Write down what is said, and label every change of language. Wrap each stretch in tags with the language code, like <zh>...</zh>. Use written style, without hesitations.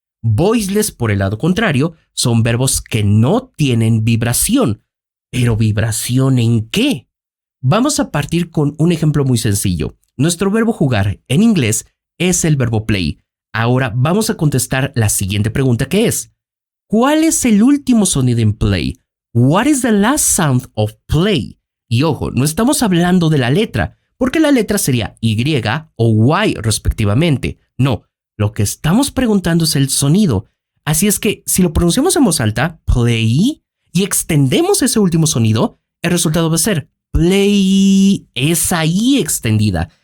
<es>Voiceless, por el lado contrario, son verbos que no tienen vibración. ¿Pero vibración en qué? Vamos a partir con un ejemplo muy sencillo. Nuestro verbo jugar en inglés es el verbo play. Ahora vamos a contestar la siguiente pregunta que es: ¿cuál es el último sonido en play?</es> <en>What is the last sound of play?</en> <es>Y ojo, no estamos hablando de la letra, porque la letra sería Y o Y respectivamente. No. Lo que estamos preguntando es el sonido. Así es que si lo pronunciamos en voz alta, play, y extendemos ese último sonido, el resultado va a ser play, esa I extendida.</es>